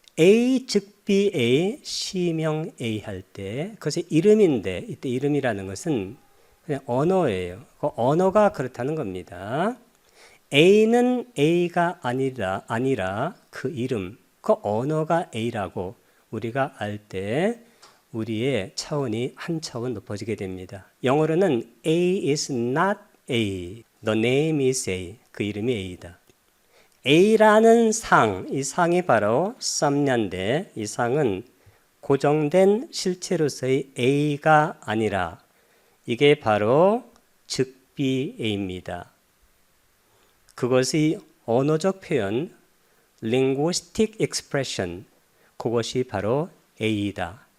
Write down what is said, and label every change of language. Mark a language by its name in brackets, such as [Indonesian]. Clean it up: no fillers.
[Korean] A 즉 B A, 시명 A 할 때 그것이 이름인데 이때 이름이라는 것은 그냥 언어예요. 그 언어가 그렇다는 겁니다. A는 A가 아니라 그 이름, 그 언어가 A라고 우리가 알 때 우리의 차원이 한 차원 높아지게 됩니다. 영어로는 [English] A is not A, the name is A, [Korean] 그 이름이 A다. A라는 상, 이 상이 바로 썸냐인데 이 상은 고정된 실체로서의 A가 아니라 이게 바로 즉비 A입니다. 그것이 언어적 표현, [English] linguistic expression, [Korean] 그것이 바로 A이다.